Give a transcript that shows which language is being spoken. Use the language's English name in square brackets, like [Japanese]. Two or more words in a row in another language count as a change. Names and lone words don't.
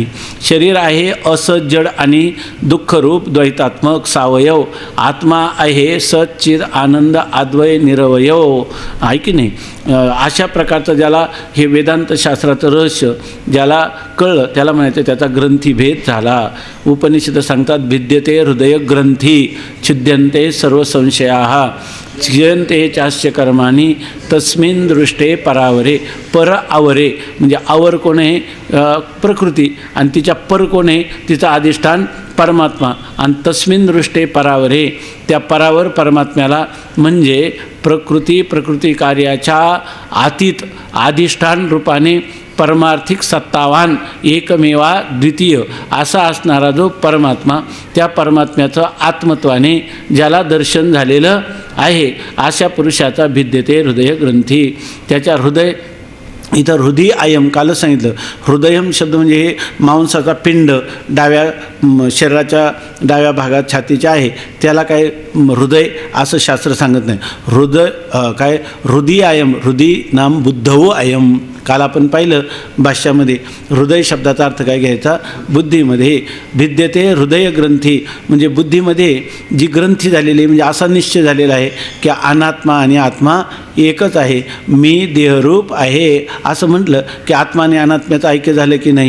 [Marathi] शरीर आहे असज्जड आणि दुःखरूप द्वैतात्मक सावयव. आत्मा आहे सच्चिद आनंद अद्वय निरवयव. आहे की नाही? अशा प्रकारचं ज्याला हे वेदांत शास्त्राचं रहस्य ज्याला कळलं त्याला म्हणायचं त्याचा ग्रंथीभेद झाला. उपनिषद सांगतात [Sanskrit] भिद्यते हृदय ग्रंथी छिद्यन्ते सर्व संशयाः छिद्यन्ते चास्य कर्माणि तस्मिन् दृष्टे परावरे. [Marathi] पर आवरे म्हणजे आवर कोण आहे? प्रकृती. आणि तिच्या पर कोण आहे? तिचं अधिष्ठान परमात्मा. आणि [Sanskrit] तस्मिन् दृष्टे परावरे [Marathi] त्या परावर परमात्म्याला म्हणजे प्रकृती कार्याच्या अतीत अधिष्ठान रूपाने परमार्थिक सत्तावान एकमेवा द्वितीय असा असणारा जो परमात्मा त्या परमात्म्याचं आत्मत्वाने ज्याला दर्शन झालेलं आहे अशा पुरुषाचा [Sanskrit] भिद्यते हृदय ग्रंथी. [Marathi] त्याच्या हृदय इथं [Sanskrit] हृदय आयम [Marathi] कालच सांगितलं. हृदयम शब्द म्हणजे हे मांसाचा पिंड डाव्या शरीराच्या डाव्या भागात छातीच्या आहे त्याला काय हृदय असं शास्त्र सांगत नाही. [Sanskrit] हृदय काय हृदय आयम हृदय नाम बुद्धवो अयम. [Marathi] काल आपण पाहिलं भाष्यामध्ये हृदय शब्दाचा अर्थ काय घ्यायचा? बुद्धीमध्ये. [Sanskrit] भिद्यते हृदय ग्रंथी [Marathi] म्हणजे बुद्धीमध्ये जी ग्रंथी झालेली म्हणजे असा निश्चय झालेला आहे की अनात्मा आणि आत्मा एकच आहे. मी देहरूप आहे असं म्हटलं की आत्मा आणि अनात्म्याचं ऐक्य झालं की नाही?